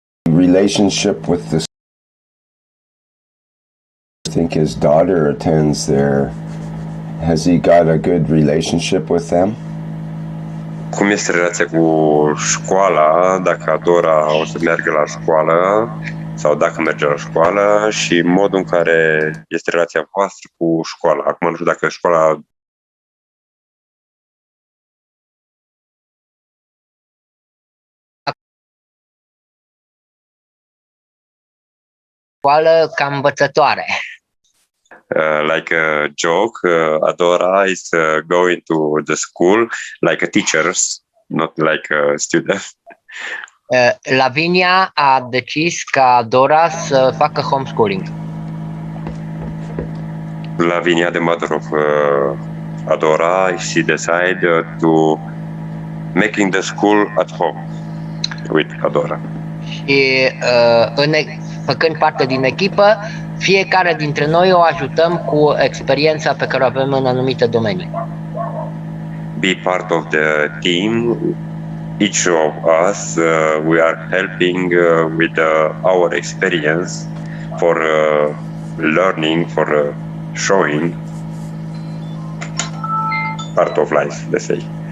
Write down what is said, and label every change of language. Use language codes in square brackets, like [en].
[en] Relationship with this. I think his daughter attends there. Has he got a good relationship with them? [ro] Cum este relația cu școala, dacă Adora o să meargă la școală sau dacă merge la școală, și modul în care este relația voastră cu școala. Acum nu știu dacă școala ca învățătoare. [en] Like a joke, Adora is going to the school like a teacher, not like a student. [ro] Lavinia a decis ca Adora să facă homeschooling. [en] Lavinia, the mother of Adora, she decided to making the school at home with Adora. [ro] Și făcând parte din echipă, fiecare dintre noi o ajutăm cu experiența pe care o avem în anumite domenii. [en] Be part of the team. each of us, we are helping with our experience for learning, for showing part of life, let's say.